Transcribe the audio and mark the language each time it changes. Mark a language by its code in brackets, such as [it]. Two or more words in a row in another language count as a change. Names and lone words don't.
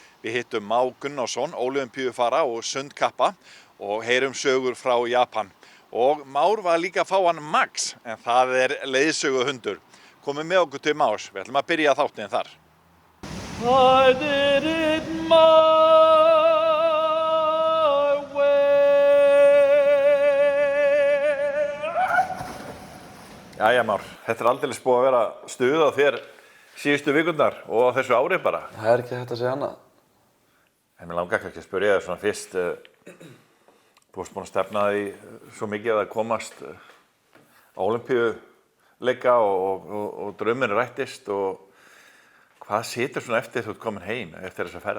[is] Við hittum Má Gunnarsson, ólympíufara og sundkappa og heyrum sögur frá Japan. Og Már var líka að fá hann Max, en það leiðsöguhundur. Komum með okkur til Más, við ætlum að byrja þáttinn þar. [en] I did it my way. [is] Jæja Már, þetta aldeilis búið að vera stuð á þér síðustu vikurnar og á þessu ári bara. Það ekki hægt að segja annað. En mér langar kannski að spyrja þér svona fyrst, þú varst búin að stefna því svo mikið að komast á ólympíuleika og draumurinn rættist og hvað situr svona eftir þú ert komin heim eftir þessa ferð?